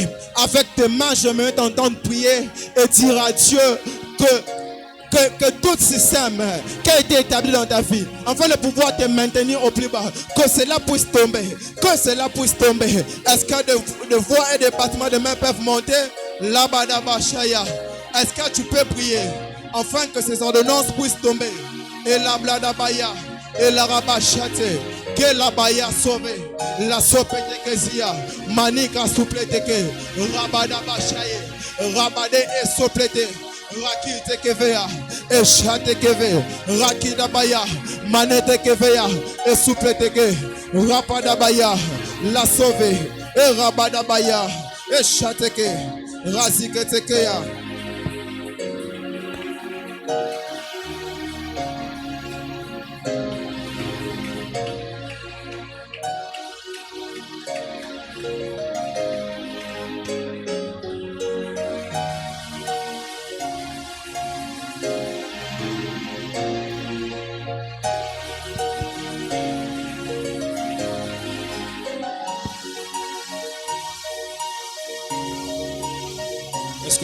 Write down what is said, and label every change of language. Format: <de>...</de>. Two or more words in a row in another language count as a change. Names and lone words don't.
<fr>Avec tes mains, j'aimerais t'entendre prier et dire à Dieu que tout système qui a été établi dans ta vie, afin de pouvoir te maintenir au plus bas, que cela puisse tomber, que cela puisse tomber. Est-ce que de voix et de battements de main peuvent monter? Labadabashaya. Est-ce que tu peux prier afin que ces ordonnances puissent tomber? Et la bladabaya, et la rabachate, que la baya sauve, la sopete kezia, manika soupleteke, rabadabashaye, rabade et soplete. Rakite kevea, eshate keve, rakida baya, manete kevea, et soupleteke, rapada baya, la sauve, et rabada baya, eshate ke, razike tekea. Est-ce que</fr>